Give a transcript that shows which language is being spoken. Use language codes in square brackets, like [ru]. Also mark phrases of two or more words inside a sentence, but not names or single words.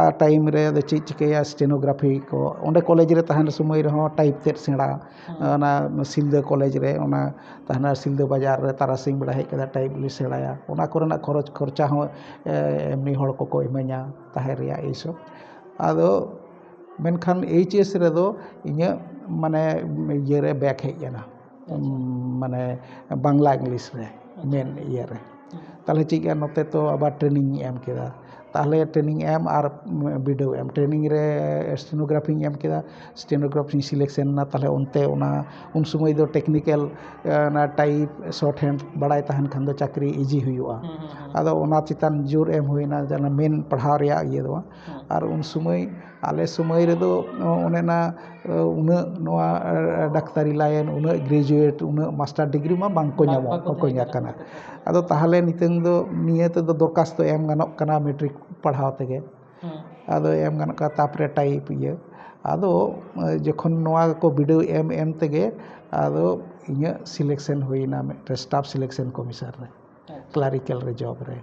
[sat] ᱴᱟᱭᱤᱢ ᱨᱮ ᱟᱫᱚ ᱪᱮᱫ ᱪᱤᱠᱟᱹᱭᱟ ᱥᱴᱮᱱᱳᱜᱨᱟᱯᱷᱤ ko ᱚᱸᱰᱮ ᱠᱚᱞᱮᱡᱽ ᱨᱮ ᱛᱟᱦᱮᱱ ᱥᱚᱢᱚᱭ ᱨᱮᱦᱚᱸ ᱴᱟᱭᱤᱯ ᱛᱮᱫ ᱥᱮᱬᱟ ᱚᱱᱟ ᱥᱤᱞᱫᱟᱹ ᱠᱚᱞᱮᱡᱽ ᱨᱮ ᱚᱱᱟ ᱛᱟᱦᱮᱱᱟ ᱥᱤᱞᱫᱟᱹ ᱵᱟᱡᱟᱨ ᱨᱮ ᱛᱟᱨᱟᱥᱤᱧ ᱵᱮᱲᱟ ᱦᱮᱡ ᱠᱟᱛᱮ ᱴᱟᱭᱤᱯ ᱞᱤᱧ ᱥᱮᱬᱟᱭᱟ ᱚᱱᱟ ᱠᱚᱨᱮᱱᱟᱜ ᱠᱷᱚᱨᱪᱟ ᱦᱚᱸ ᱮᱢᱱᱤ ᱦᱚᱲ ᱠᱚᱠᱚ ᱤᱢᱟᱹᱧᱟ ᱛᱟᱦᱮᱸ ᱨᱮᱭᱟᱜ ᱮᱭᱥᱚᱵ ᱟᱫᱚ ᱢᱮᱱᱠᱷᱟन HS ᱨᱮᱫᱚ ᱤᱧᱟᱹᱜ ᱢᱟᱱᱮ ᱤᱭᱟᱹᱨᱮ ᱵᱮᱠ ᱦᱮᱡ ᱮᱱᱟ ᱢᱟᱱᱮ ᱵᱟᱝᱞᱟ ᱤᱝᱞᱤᱥ ᱨᱮ ᱢᱮᱱ ᱤᱭᱟᱹᱨᱮ তাহলে ᱪᱮᱫ ᱱᱚᱛᱮ ᱛᱚ ᱟᱵᱟᱨ ᱴᱨᱮᱱᱤᱝ ᱮᱢ ᱠᱮᱫᱟ তাহলে ট্রেনিং এম আর বিডিও এম ট্রেনিং রে স্টেনোগ্রাফিং এম কেদা স্টেনোগ্রাফিং সিলেকশন না তাহলে অন্তে ওনা উন সময় ᱫᱚ টেকনিক্যাল না [en] type shorthand [sat] বাড়াই তাহেন খান ᱫᱚ চাকরি ইজি হুᱭᱩᱜᱼᱟ ᱟᱫᱚ ᱚᱱᱟ ᱪᱮᱛᱟᱱ ᱡᱳᱨ ᱮᱢ ᱦᱩᱭᱱᱟ ᱡᱟᱦᱟᱸ ᱢᱮᱱ ᱯᱟᱲᱦᱟᱣ ᱨᱮᱭᱟᱜ ᱤᱭᱟᱹ ᱫᱚ ᱟᱨ ᱩᱱ ᱥᱚᱢᱚᱭ ᱟᱞᱮ ᱥᱚᱢᱚᱭ ᱨᱮᱫᱚ ᱚᱱᱮ ᱱᱟ ᱩᱱᱟᱹᱜ ᱱᱚᱣᱟ ᱰᱟᱠᱛᱟᱨᱤ ᱞᱟᱭᱤᱱ ᱩᱱᱟᱹᱜ ᱜᱨᱮᱡᱩᱭᱮᱴ ᱩᱱᱟᱹᱜ [en] master degree [sat] ᱢᱟ ᱵᱟᱝᱠᱚ ᱧᱟᱢᱚᱜ ᱵᱟᱠᱚ ᱧᱟᱢ ᱠᱟᱱᱟ ᱟᱫᱚ ᱛᱟᱦᱚᱞᱮ ᱱᱤᱛᱚᱝ ᱫᱚ ᱱᱤᱭᱟᱹ ᱛᱮᱫᱚ ᱫᱚᱨᱠᱟᱥᱛᱚ ᱮᱢ ᱜᱟᱱᱚᱜ ᱠᱟᱱᱟ ᱢᱮᱴᱨᱤᱠ ᱯᱟᱲᱦᱟᱣ ᱛᱮᱜᱮ ᱟᱫᱚ ᱮᱢ ᱜᱟᱱᱚᱜ ᱠᱟᱱᱟ ᱛᱟᱯᱚᱨᱮ ᱴᱟᱭᱤᱯ ᱤᱭᱟᱹ ᱟᱫᱚ ᱡᱚᱠᱷᱚᱱ ᱱᱚᱣᱟ ᱠᱚ ᱵᱤᱰᱟᱹᱣ ᱮᱢ ᱛᱮᱜᱮ ᱟᱫᱚ ᱤᱧᱟᱹᱜ ᱥᱤᱞᱮᱠᱥᱮᱱ ᱦᱩᱭᱱᱟ ᱢᱤᱫᱴᱮᱱ ᱥᱴᱟᱯ ᱥᱤᱞᱮᱠᱥᱮᱱ ᱠᱚᱢᱤᱥᱚᱱ ᱨᱮ ᱠᱞᱟᱨᱤᱠᱮᱞ ᱨᱮ ᱡᱚᱵ ᱨᱮ